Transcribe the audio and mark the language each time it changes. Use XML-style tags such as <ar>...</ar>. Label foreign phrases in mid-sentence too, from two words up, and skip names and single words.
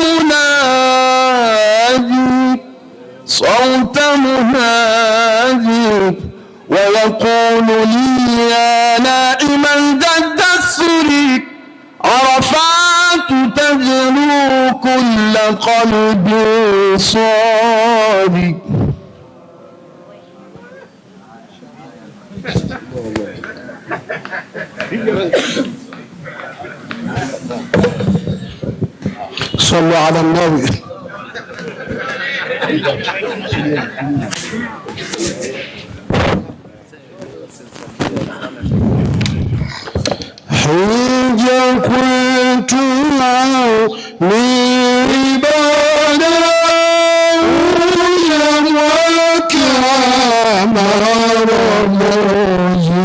<ar>منادي ويقول لي يا نائما جد السري عرفات تجلو كل قلب صادق صلوا على النبي.</ar> <sw>Hija kwetu ni ibada ya mwaka mara moja.</sw>